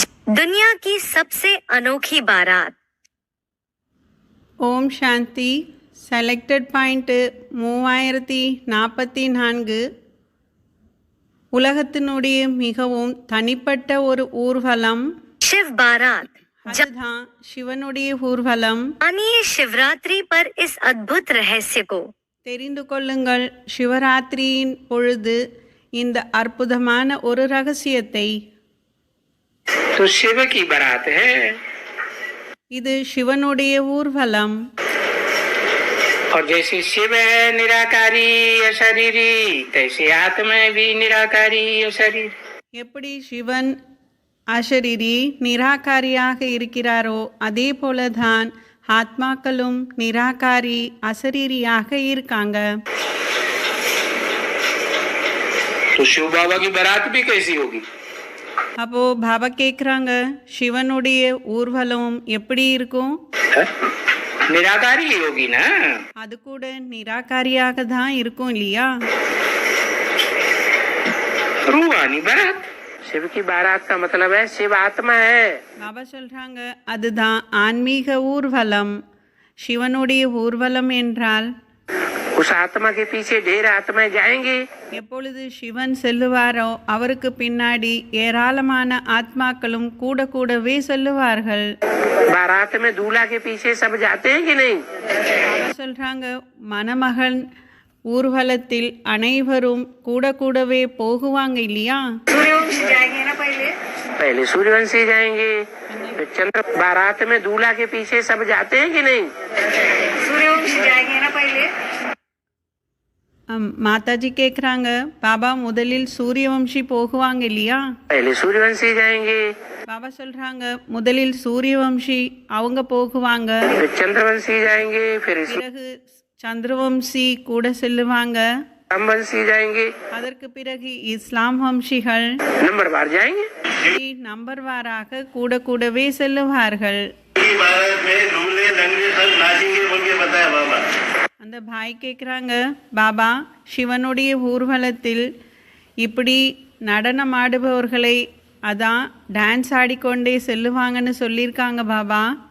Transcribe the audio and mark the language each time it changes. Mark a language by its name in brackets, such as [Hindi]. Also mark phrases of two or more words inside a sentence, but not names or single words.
[Hindi] दुनिया की सबसे अनोखी बारात। [Tamil] ஓம் சாந்தி. [English] selected point [Tamil] 3044. உலகத்தினுடைய மிகவும் தனிப்பட்ட ஒரு ஊர்வலம் [Hindi] शिव बारात। [Tamil] அதுதான் சிவனுடைய ஊர்வலம். [Hindi] मानिए शिवरात्रि पर इस अद्भुत रहस्य को। [Tamil] தெரிந்து கொள்ளுங்கள் சிவராத்திரியின் பொழுது இந்த அற்புதமான ஒரு ரகசியத்தை. [Hindi] तो शिव की बारात है, [Tamil] இது சிவனுடைய ஊர்வலம். [Hindi] और जैसे शिव है निराकारी अशरीरी, तैसे आत्मा भी निराकारी अशरीरी. [Tamil] எப்படி சிவன் அஷரீரி நிராகாரியாக இருக்கிறாரோ அதே போலதான் ஆத்மாக்களும் நிராகாரி அசரீரியாக இருக்காங்க. [Hindi] तो शिव बाबा की बारात भी कैसी होगी? [Tamil] அப்போ பாபா கேட்குறாங்க சிவனுடைய ஊர்வலம் எப்படி இருக்கும்? [Hindi] है? निराकारी ही होगी ना. [Tamil] அது கூட நிராகாரியாக தான் இருக்கும் இல்லையா? [Hindi] रूहानी बारात. शिव की बारात का मतलब है शिव आत्मा है. [Tamil] பாபா சொல்றாங்க அதுதான் ஆன்மீக ஊர்வலம். சிவனுடைய ஊர்வலம் என்றால் [Hindi] उस आत्मा के पीछे ढेर आत्माएं जाएंगी. [Tamil] எப்பொழுது சிவன் செல்லுவாரோ அவருக்கு பின்னாடி ஏராளமான ஆத்மாக்களும் கூட கூடவே செல்லுவார்கள். [Hindi] बारात में दूल्हा के पीछे सब जाते हैं कि नहीं? [Tamil] பாபா சொல்றாங்க மணமகன் ஊர்வலத்தில் அனைவரும் கூட கூடவே போகுவாங்க இல்லையா? [Hindi] पहले सूर्यवंशी जाएंगे, फिर चंद्र. बारात में दूल्हा के पीछे सब जाते हैं कि नहीं? सूर्यवंशी जाएंगे ना पहले. [Tamil] மாதாஜி கேட்குறாங்க பாபா முதலில் சூரியவம்சி போகுவாங்க இல்லையா? [Hindi] पहले सूर्यवंशी जाएंगे, [Tamil] பாபா சொல்றாங்க முதலில் சூரியவம்சி அவங்க போகுவாங்க, [Hindi] फिर चंद्रवंशी जाएंगे, फिर [Tamil] பிறகு சந்திரவம்சி கூட செல்லுவாங்க, [Hindi] रामवंशी जाएंगे, [Tamil] அதற்கு பிறகு இஸ்லாம் வம்சிகள் [Hindi] नंबरवार जाएंगे. [Tamil] நம்பர் வாராக கூட கூடவே செல்லுவார்கள். அந்த பாய் கேட்குறாங்க பாபா சிவனுடைய ஊர்வலத்தில் இப்படி நடனம் ஆடுபவர்களை அதான் டான்ஸ் ஆடிக்கொண்டே செல்லுவாங்கன்னு சொல்லியிருக்காங்க பாபா.